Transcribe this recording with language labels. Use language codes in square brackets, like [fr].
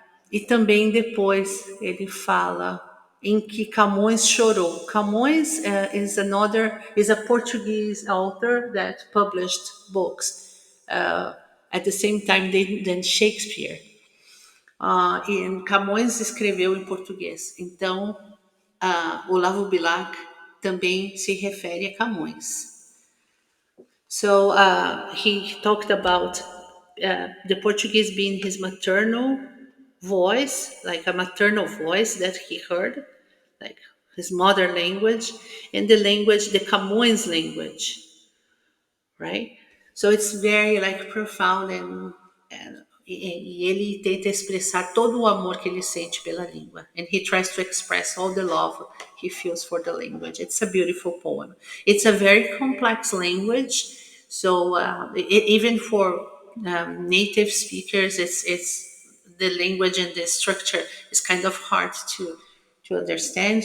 [pt] E também depois ele fala em que Camões chorou. [en] Camões is a Portuguese author that published books at the same time than Shakespeare. [pt] E Camões escreveu em português. Então, Olavo Bilac também se refere a Camões. [en] So he talked about the Portuguese being his maternal voice, like a maternal voice that he heard, like his mother language, and the Camões language, right? So it's very like profound [pt] e ele tenta expressar todo o amor que ele sente pela língua. [en] And he tries to express all the love he feels for the language. It's a beautiful poem. It's a very complex language. So even for native speakers, it's the language and the structure is kind of hard to understand.